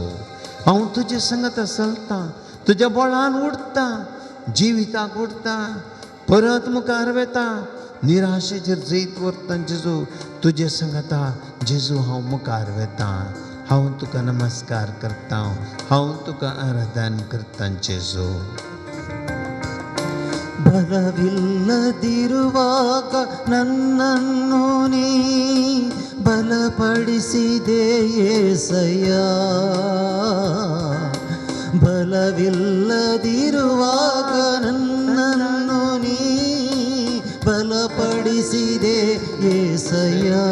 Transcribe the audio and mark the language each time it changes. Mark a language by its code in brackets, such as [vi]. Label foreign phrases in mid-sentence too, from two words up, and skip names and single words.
[kok] हांव तुजे सांगाता चलतां. तुज्या बोळान उडटा, जिविताक उडटा, परत मुखार वेता. निराशेचेर जैत व्हरता जेजू. तुजे सांगाता जेजू हांव मुखार वेता. हांव तुका नमस्कार करता. हांव तुका आराधन करता जेजू. [kn] ಬಲವಿಲ್ಲದಿರುವಾಗ ನನ್ನನ್ನು ನೀ ಬಲಪಡಿಸಿದೆ యేసయ్ಯ. ಬಲವಿಲ್ಲದಿರುವಾಗ ನನ್ನನ್ನು ನೀ ಬಲಪಡಿಸಿದೆ యేసయ్య.